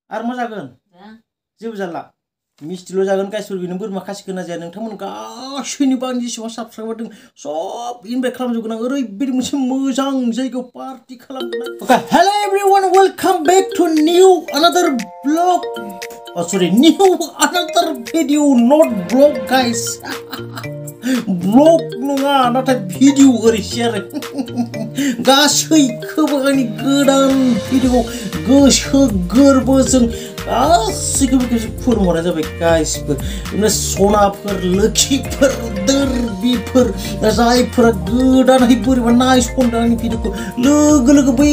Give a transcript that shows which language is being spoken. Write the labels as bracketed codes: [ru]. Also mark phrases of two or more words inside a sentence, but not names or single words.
[brx] आरो मा जागोन जेबो जाला मिस्टिल' जागोन गाइसफोर बेनो बोरमा खासिखौ ना जाया नोंथांमोन गासैनिबो आंनि जेसेबां साबस्क्राइबार दं सब इनभाइट खालामजोबगोन आं ओरैबायदि मोनसे मोजां जायगायाव पार्टि खालामगोन आं [en] hello everyone welcome back to new another blog new another video not vlog guys vlog नङा [brx] नाथाय भिडिअ ओरैसो आरो गासैखौबो आंनि गोदान भिडिअ गोसो गोरबोजों गासैखौबो फोरमायनाय जाबाय गाइसफोर सनाफोर लोखिफोर दोरबिफोर जायफोरा गोदानहै बोरैबा नायसनदों आंनि भिडिअखौ लोगो लोगो बै